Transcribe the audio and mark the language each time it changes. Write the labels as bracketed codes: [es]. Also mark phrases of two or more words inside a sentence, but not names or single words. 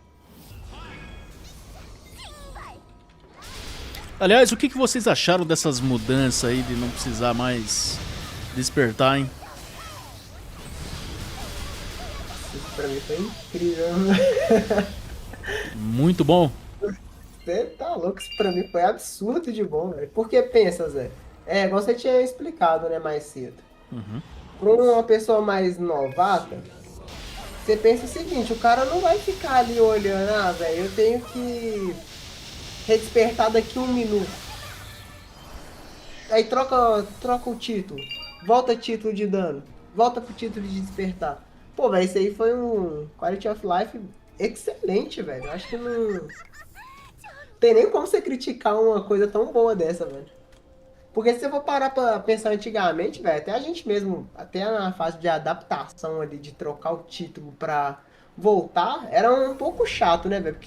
[ko] 징발. [pt] Aliás, o que vocês acharam dessas mudanças aí de não precisar mais despertar, hein? Isso pra mim foi incrível. Muito bom. Você tá louco, isso pra mim foi absurdo de bom, velho. Porque pensa, Zé. É, igual você tinha explicado, né, mais cedo. Uhum. Pra uma pessoa mais novata, você pensa o seguinte, o cara não vai ficar ali olhando, ah, velho, eu tenho que redespertar daqui 1 minuto. Aí troca o título, volta título de dano, volta pro título de despertar. Pô, velho, isso aí foi um [en] quality of life [pt] excelente, velho. Eu acho que não tem nem como você criticar uma coisa tão boa dessa, velho. Porque se você for parar pra pensar antigamente, velho, até a gente mesmo, até na fase de adaptação ali, de trocar o título pra voltar, era um pouco chato, né, velho?